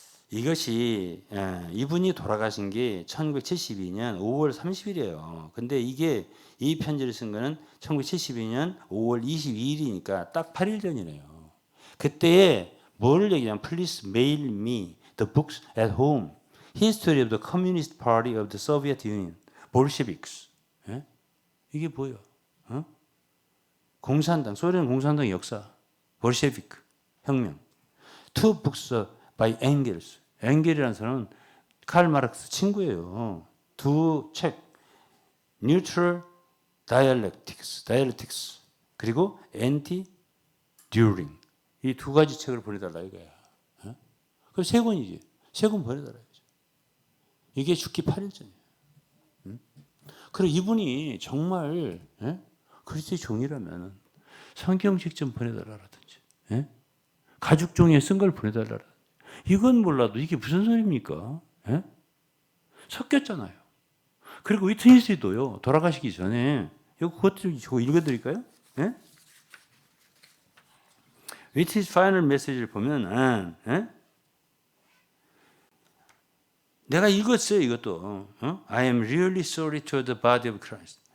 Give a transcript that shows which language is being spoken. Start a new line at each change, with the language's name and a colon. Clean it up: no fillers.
Korean: 이것이 이분이 돌아가신 게 1972년 5월 30일이에요. 근데 이게 이 편지를 쓴 거는 1972년 5월 22일이니까 딱 8일 전이네요. 그때에 뭘 얘기하냐면
English: Please mail me the books at home. History of the Communist Party of the Soviet Union.
Korean: Bolsheviks. 이게 뭐예요? 공산당, 소련 공산당 역사. 볼셰비크 혁명.
English: Two books by Engels.
Korean: 엥겔이라는 사람은 칼 마르크스 친구예요. 두 책. Neutral Dialectics. 그리고 Anti-During. 이 두 가지 책을 보내달라 이거야. 그 3권이지. 3권 보내달라 이거죠. 이게 죽기 8일 전이에요. 그리고 이분이 정말 그리스도의 종이라면 성경책 좀 보내달라든지 가죽 종이에 쓴 걸 보내달라든지 이건 몰라도 이게 무슨 소리입니까? 섞였잖아요. 그리고 위트니스도요. 돌아가시기 전에 그것 좀 읽어드릴까요? 위트니스 파이널 메시지를 보면 내가 읽었어요. 이것도.
English: I am really sorry to the body of Christ.